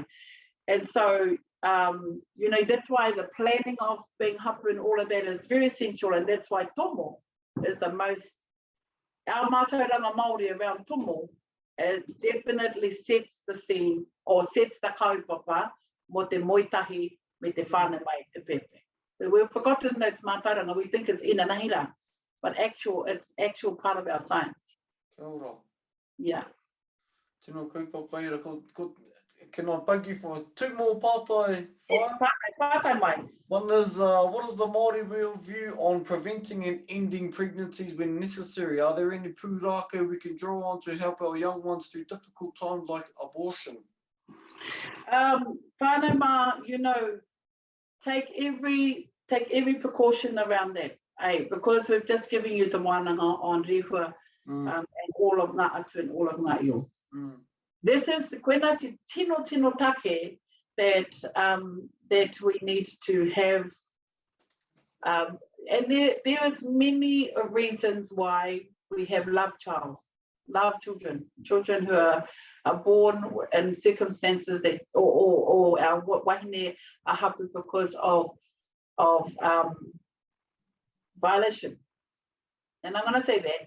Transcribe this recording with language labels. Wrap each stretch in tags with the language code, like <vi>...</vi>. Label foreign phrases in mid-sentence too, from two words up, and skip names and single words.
<en>And so, you know, that's why the planning of being hapu and all of that is very essential, and that's why tomo is the most, our</en> <mi>mātauranga Māori</mi> <en>around tomo, it definitely sets the scene or sets the kaupapa</en> <mi>mo te moitahi me te whānau mai te pepe.</mi> <en>We've forgotten that's mātauranga, we think it's inanahira, but it's actual part of our science.</en> <mi>Kia ora.</mi> <en>Yeah.</en> <mi>Tēnā kaupapa ira,</mi> <en>can I bug you for 2 more pātai?</en> <mi>Yes, pātai mai.</mi> <en>One is, what is the Māori view on preventing and ending pregnancies when necessary? Are there any pūrākau we can draw on to help our young ones through difficult times like abortion?</en> <mi>Whānau mā,</mi> <en>you know, take every precaution around that, because we've just given you the wānanga on rehua, and all of</en> <mi>ngā atu</mi> <en>and all of</en> <mi>ngā io.</mi> <en>This is</en> <mi>koena te tino take</mi> <en>that we need to have, and there is many reasons why we have love children who are born in circumstances that or our wahine are happy because of violation, and I'm going to say that.</en>